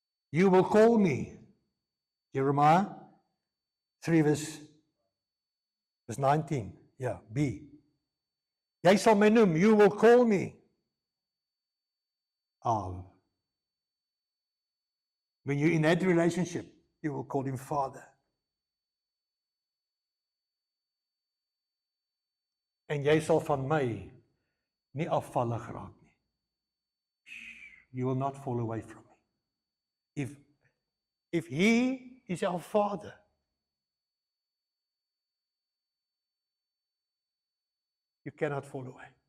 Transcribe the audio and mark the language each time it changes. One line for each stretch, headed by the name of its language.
English: You will call me. Jeremiah 3 verse 19. Yeah, B.
Afrikaans: Jy sal my noem,
English: you will call me
Afrikaans: Av.
English: When you're in that relationship, you will call him Father.
Afrikaans: En jy sal van my nie afvallig raak nie.
English: You will not fall away from me. If he is our Father, you cannot fall away.